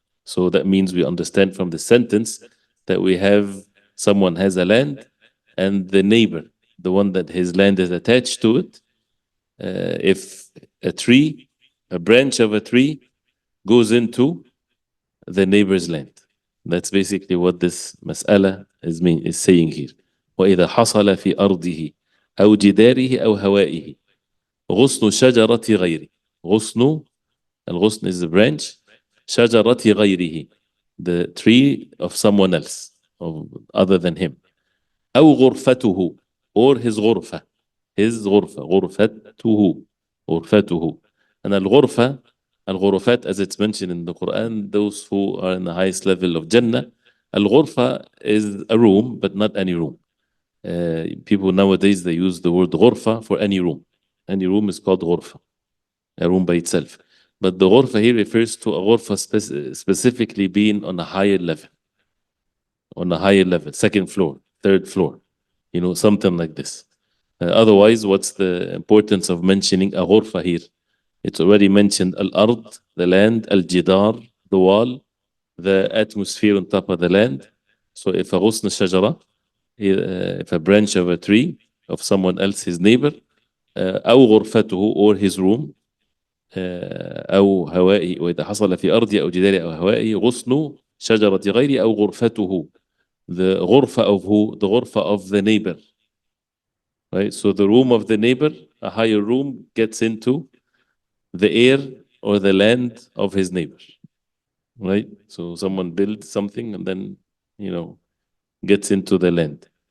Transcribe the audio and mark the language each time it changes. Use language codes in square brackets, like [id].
[en] So that means we understand from the sentence that we have someone has a land and the neighbor, the one that his land is attached to it. If a tree, a branch of a tree goes into the neighbor's land. That's basically what this مسألة is saying here. [ar] وإذا حصل في أرضه أو جداره أو هوائه غصن شجرة غيره. [en] غصن, الغصن is the branch. [ar] شجرة غيره, [en] the tree of someone else, of other than him. [ar] أو غرفته, [en] or his [ar] غرفة. his غرفة. غرفته. غرفته. [en] And الغرفات, as it's mentioned in the Quran, those who are in the highest level of Jannah, الغرفة is a room, but not any room. People nowadays, they use the word غرفة for any room. Any room is called غرفة, a room by itself. But the غرفة here refers to a غرفة specifically being on a higher level. On a higher level, second floor, third floor, something like this. Otherwise, what's the importance of mentioning a غرفة here? It's already mentioned al-ard, the land, al-jidar, the wall, the atmosphere on top of the land. So if a غصن شجرة, if a branch of a tree of someone else, his neighbor, أو غرفته, or his room, [ar] أو هوائي، وإذا حصل في أرضي أو جداري أو هوائي غصن شجرة غيري أو غرفته. [en] The غرفة of who? The غرفة of the neighbor. Right? So the room of the neighbor, a higher room, gets into the air or the land of his neighbor. Right? So someone builds something and then, gets into the land.